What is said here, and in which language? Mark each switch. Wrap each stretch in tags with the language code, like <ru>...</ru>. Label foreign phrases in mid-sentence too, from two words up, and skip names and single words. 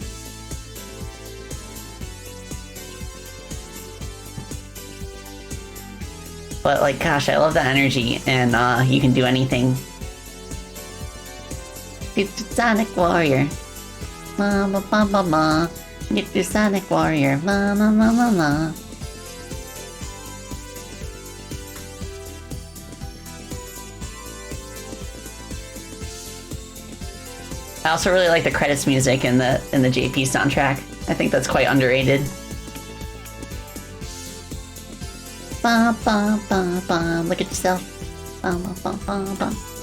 <en>But, like, gosh, I love the energy, and you can do anything. It's Sonic Warrior. Ma ma ma ma ma. It's your Sonic Warrior. Ma ma ma ma ma. I also really like the credits music in the JP soundtrack. I think that's quite underrated. Ba ba ba ba. Look at yourself. Ba ba ba ba ba.</en>